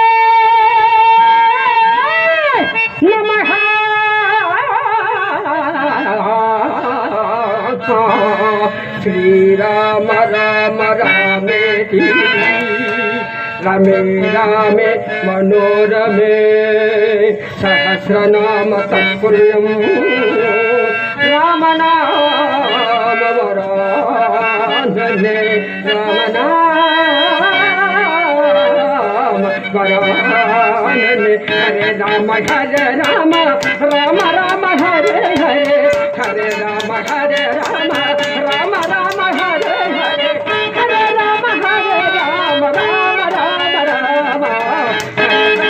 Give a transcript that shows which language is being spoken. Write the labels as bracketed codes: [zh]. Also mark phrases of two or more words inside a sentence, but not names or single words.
[sa] నమః శ్రీరామ రామ రామేతి రమే రామే మనోరమే సహస్రనామ తత్పుల్యం రామనామ వరాననే రామనామ వరాననే హరే రామ హరే రామ రామ రామ హరే హరే హరే రామ హరే రామ రామ రామ హరే హరే హరే రామ హరే రామ రామ రామ రామ హరే